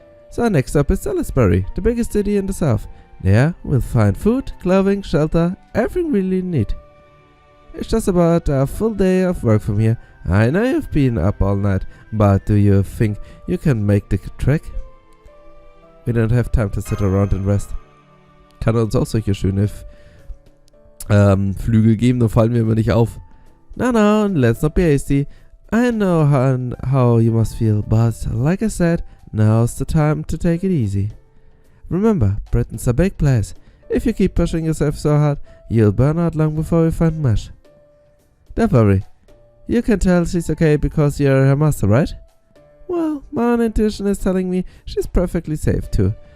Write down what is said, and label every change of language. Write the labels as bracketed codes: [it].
[en] So next up is Salisbury, the biggest city in the south. There we'll find food, clothing, shelter, everything we really need. It's just about a full day of work from here. I know you've been up all night, but do you think you can make the trek? We don't have time to sit around and rest. [de] Kann uns auch solche schöne Flügel geben, dann fallen wir immer nicht auf. [en] No, let's not be hasty. I know how you must feel, but like I said, now's the time to take it easy. Remember, Britain's a big place. If you keep pushing yourself so hard, you'll burn out long before you find Mesh. Don't worry. You can tell she's okay because you're her master, right? Well, my own intuition is telling me she's perfectly safe too.